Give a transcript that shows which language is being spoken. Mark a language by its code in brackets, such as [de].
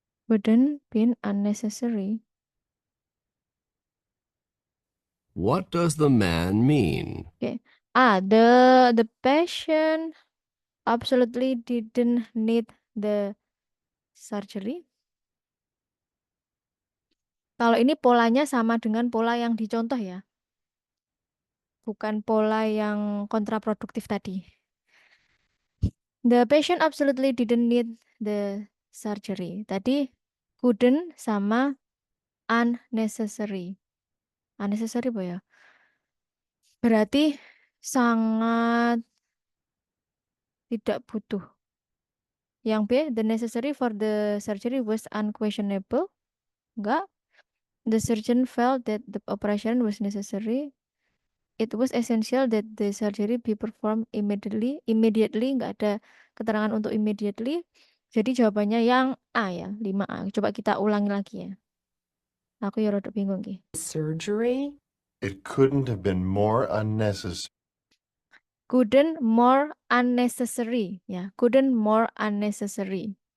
[en] Couldn't been unnecessary. What does the man mean? Okay. The patient absolutely didn't need the surgery. [id] Kalau ini polanya sama dengan pola yang dicontoh ya. Bukan pola yang kontraproduktif tadi. [en] The patient absolutely didn't need the surgery. [id] Tadi [en] couldn't sama unnecessary. [id] Unnecessary apa ya? Berarti sangat tidak butuh. [en] Yang B, the necessary for the surgery was unquestionable. Enggak. The surgeon felt that the operation was necessary. It was essential that the surgery be performed immediately. [id] Immediately, enggak ada keterangan untuk immediately. Jadi jawabannya yang A ya, 5A. Coba kita ulangi lagi ya. Aku ya rada bingung ki. [en] Surgery? It couldn't have been more unnecessary. Couldn't more unnecessary ya. Couldn't more unnecessary.